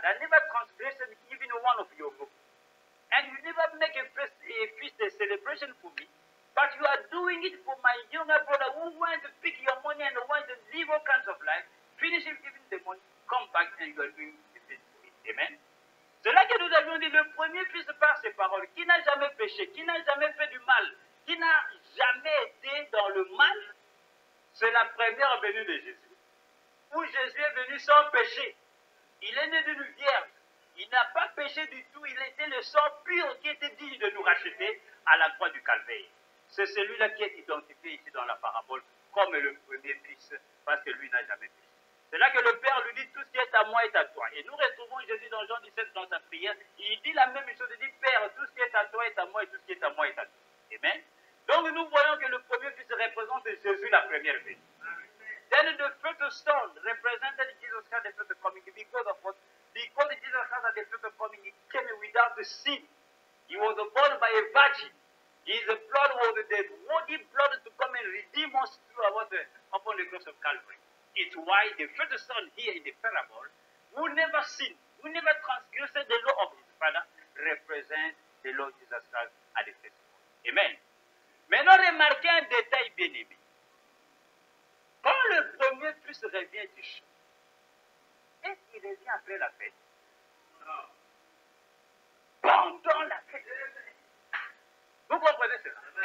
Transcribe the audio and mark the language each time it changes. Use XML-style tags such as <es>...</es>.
<en>I never consecrated even one of your group. And you never make a feast, a celebration for me. But you are doing it for my younger brother who wants to pick your money and wants to live all kinds of life, finish even the money, come back and you are doing the feast for it. Amen.</en> <fr>C'est là que nous avions dit le premier fils par ses paroles, qui n'a jamais péché, qui n'a jamais fait du mal, qui n'a jamais été dans le mal, c'est la première venue de Jésus. Où Jésus est venu sans péché. Il est né d'une vierge. Il n'a pas péché du tout. Il était le sang pur qui était digne de nous racheter à la croix du Calvaire. C'est celui-là qui est identifié ici dans la parabole comme le premier fils, parce que lui n'a jamais péché. C'est là que le Père lui dit, tout ce qui est à moi est à toi. Et nous retrouvons Jésus dans Jean 17 dans sa prière. Il dit la même chose. Il dit, Père, tout ce qui est à toi est à moi et tout ce qui est à moi est à toi. Amen. Donc nous voyons que le premier fils représente Jésus, la première venue.</fr> <en>Then the first son represented Jesus Christ, the first coming, because of what? Because Jesus Christ at the first coming, he came without the sin. He was born by a virgin. His blood was the worthy blood to come and redeem us upon the cross of Calvary. It's why the first son here in the parable, who never sinned, who never transgressed the law of his father, represents the Lord Jesus Christ at the first one. Amen.</en> <fr>Maintenant, remarquez un détail bien aimé. Quand le premier fils revient du champ, est-ce qu'il revient après la fête? Non. Pendant la fête. Vous comprenez cela?</fr>